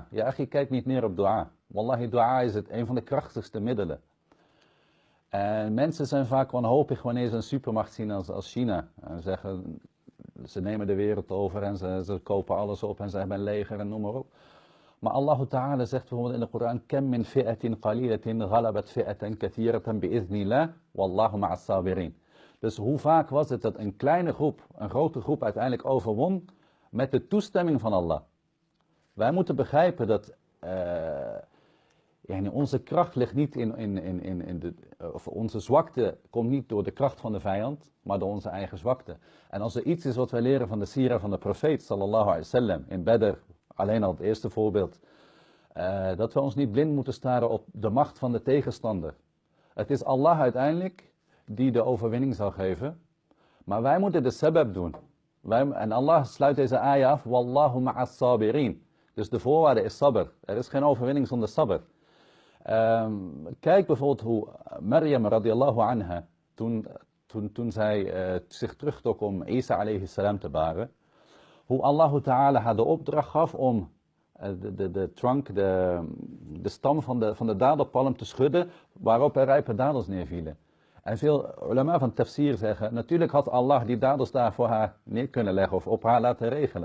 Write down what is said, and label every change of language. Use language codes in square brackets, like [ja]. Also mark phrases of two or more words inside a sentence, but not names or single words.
[nl] Ja, je kijkt niet neer op dua. Wallahi, dua is een van de krachtigste middelen. En mensen zijn vaak wanhopig wanneer ze een supermacht zien als China. En zeggen, ze nemen de wereld over en ze kopen alles op en ze hebben een leger en noem maar op. Maar [ar] الله تعالى [nl] zegt bijvoorbeeld in de Koran, [ar] كم من فئة قليلة غلبت فئة كثيرة بإذن الله والله مع الصابرين. [nl] Dus hoe vaak was het dat een kleine groep, een grote groep uiteindelijk overwon met de toestemming van Allah. Wij moeten begrijpen dat onze kracht ligt niet of onze zwakte komt niet door de kracht van de vijand, maar door onze eigen zwakte. En als er iets is wat wij leren van de sira van de profeet [ar] صلى الله عليه وسلم [nl] in Badr, alleen al het eerste voorbeeld, dat we ons niet blind moeten staren op de macht van de tegenstander. Het is Allah uiteindelijk die de overwinning zal geven, maar wij moeten de sabab doen. En Allah sluit deze ayah af, [ar] والله مع الصابرين. [nl] Dus de voorwaarde is sabr. Er is geen overwinning zonder sabr. Kijk bijvoorbeeld hoe Maryam [ar] رضي الله عنها, [nl] toen zij zich terugtrok om Isa [ar] عليه السلام [nl] te baren, hoe [ar] الله تعالى [nl] haar de opdracht gaf om de trunk, de stam van de dadelpalm te schudden, waarop er rijpe dadels neervielen. En veel ulama van tafsir zeggen, natuurlijk had Allah die dadels daar voor haar neer kunnen leggen of op haar laten regelen.